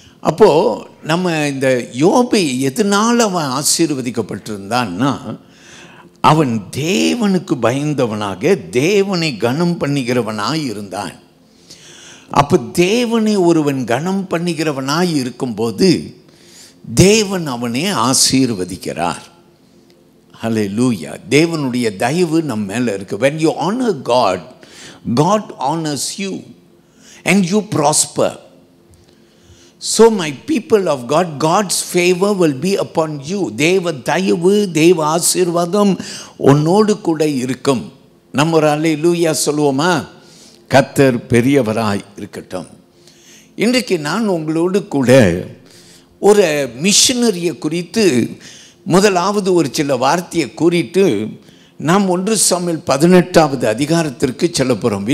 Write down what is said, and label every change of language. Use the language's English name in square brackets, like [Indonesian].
[Tamil] அப்போது நம்ம இந்த யோபை எதனால் அவன் ஆசீர்வதிக்கப்பட்டிருந்தான்னா, அவன் தேவனுக்கு பயந்தவனாக தேவனை கனம் பண்ணுகிறவனாய் இருந்தான். அப்போ தேவனை ஒருவன் கனம் பண்ணுகிறவனாய் இருக்கும்போது தேவன் அவனை ஆசீர்வதிக்கிறார். ஹல்லேலூயா. தேவனுடைய தயவு நம்ம மேலே இருக்கு. [English] when you honor God, God honors you and you prosper. So my people of God, God's favor will be upon you. [Tamil] தேவ தயவு, தேவ ஆசீர்வாதம் உன்னோடு கூட இருக்கும். நம்ம ஒரு அல்லேலூயா சொல்லுவோமா? கர்த்தர் பெரியவராய் இருக்கட்டும். இன்றைக்கு நான் உங்களோடு கூட ஒரு மிஷனரியை குறித்து முதலாவது ஒரு சில வார்த்தையை கூறிட்டு நாம் 1 சாமுவேல் 18வது அதிகாரத்திற்கு செல்ல போகிறோம்.